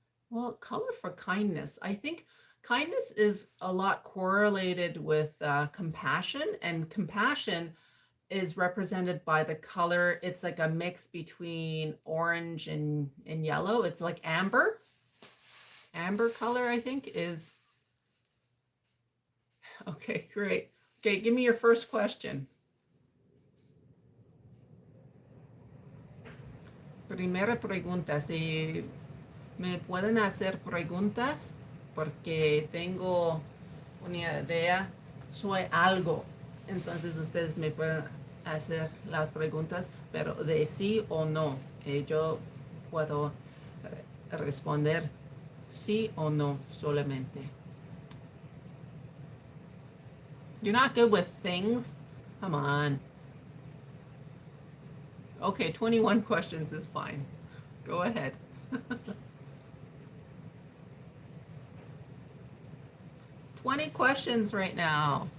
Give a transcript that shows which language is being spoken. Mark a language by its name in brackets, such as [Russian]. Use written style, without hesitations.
[English] Well, color for kindness. I think kindness is a lot correlated with compassion, and compassion is represented by the color. It's like a mix between orange and yellow. It's like amber. Amber color, I think, is... Okay, great. Okay, give me your first question. [Spanish] Primera pregunta, si me pueden hacer preguntas porque tengo una idea, soy algo. Entonces ustedes me pueden hacer las preguntas, pero de sí o no. Yo puedo responder sí o no solamente. [English] You're not good with things? Come on. Okay, 21 questions is fine. Go ahead. 20 questions right now.